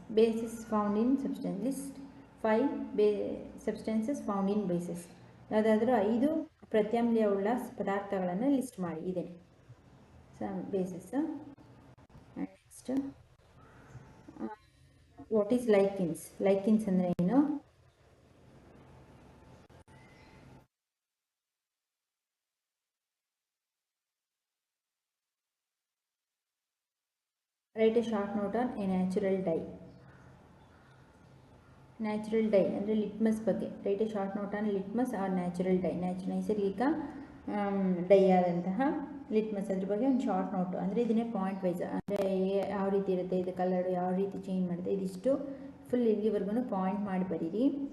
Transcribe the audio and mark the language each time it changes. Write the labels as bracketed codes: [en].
[en] Bases found in substance. List 5 substances found in bases. [kn] ಯಾವುದಾದ್ರೂ 5 ಪ್ರತ್ಯಾಮ್ಲೀಯವುಳ್ಳ ಪದಾರ್ಥಗಳನ್ನು list ಮಾಡಿ. ಇದೆ [en] Bases. Next what is lichens. [kn] ಲೈಕಿನ್ಸ್ ಅಂದರೆ ಏನು? [en] Write a short note on a natural dye. [kn] Natural dye ಅಂದರೆ litmus ಬಗ್ಗೆ. [en] Write a short note on litmus or natural dye. [kn] ನೈಸರ್ಗಿಕ dye ಆದಂತಹ ಲಿಟ್ಮಸ್ ಅದ್ರ ಬಗ್ಗೆ ಒಂದು ಶಾರ್ಟ್ ನೋಟು. ಅಂದರೆ ಇದನ್ನೇ ಪಾಯಿಂಟ್ ವೈಸ್, ಅಂದರೆ ಯಾವ ರೀತಿ ಇರುತ್ತೆ, ಇದು ಕಲರ್ ಯಾವ ರೀತಿ ಚೇಂಜ್ ಮಾಡುತ್ತೆ, ಇದಿಷ್ಟು ಫುಲ್ ಇಲ್ಲಿವರೆಗೂ ಪಾಯಿಂಟ್ ಮಾಡಿ ಬರೀರಿ.